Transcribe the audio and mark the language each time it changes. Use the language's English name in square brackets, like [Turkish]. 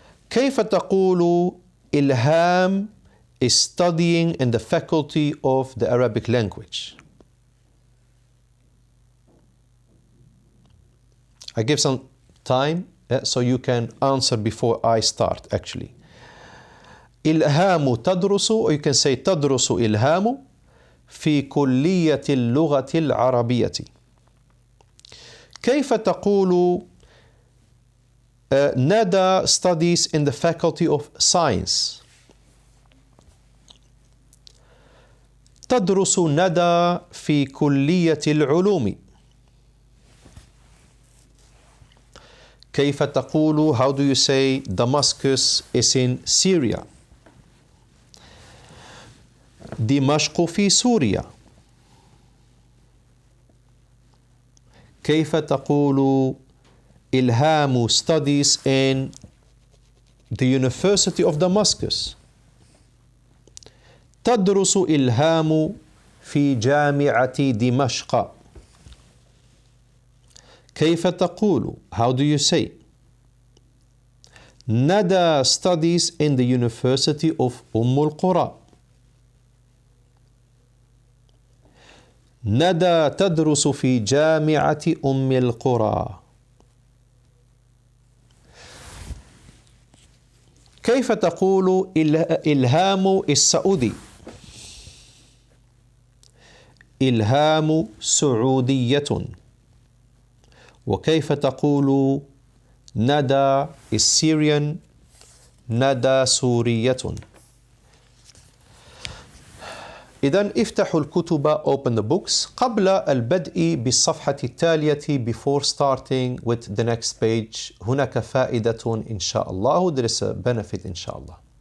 [Arabic] كيف تقول [English] إلهام is studying in the faculty of the Arabic language? I give some time so you can answer before I start actually. [Arabic] إلهام تدرس, or you can say تدرس إلهام في كلية اللغة العربية. كيف تقول [English] ندى studies in the faculty of science? [Arabic] تدرس ندى في كلية العلوم. كيف تقول, [English] how do you say Damascus is in Syria? [Arabic] دمشق في سوريا. كيف تقول [English] إلهام studies in the University of Damascus? [Arabic] تدرس إلهام في جامعة دمشق. كيف تقول, [English] how do you say ندى studies in the University of القرى. [Arabic] ندى تدرس في جامعة القرى. كيف تقول إلهام السعودي؟ إلهام سعودية. وكيف تقول ندى السيريان؟ ندى سورية. إذن افتحوا الكتب, [English] open the books, [Arabic] قبل البدء بالصفحة التالية, [English] before starting with the next page. [Arabic] هناك فائدة إن شاء الله. [English] There is a benefit [Arabic] إن شاء الله.